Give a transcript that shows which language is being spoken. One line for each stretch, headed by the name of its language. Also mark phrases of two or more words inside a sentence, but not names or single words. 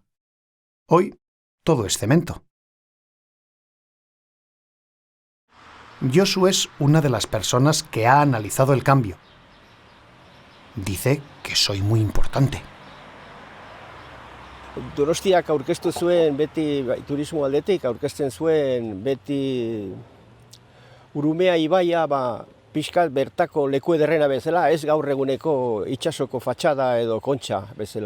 Spanish: Hoy todo es cemento. Josu es una de las personas que ha analizado el cambio. Dice que soy muy importante.
Basque: Donostiak aurkeztu zuen beti turismo aldetik, aurkezten zuen beti Urumea ibaia pixkat bertako leku ederrena bezala, ez gaur eguneko itsasoko fatxada edo kontxa bezala.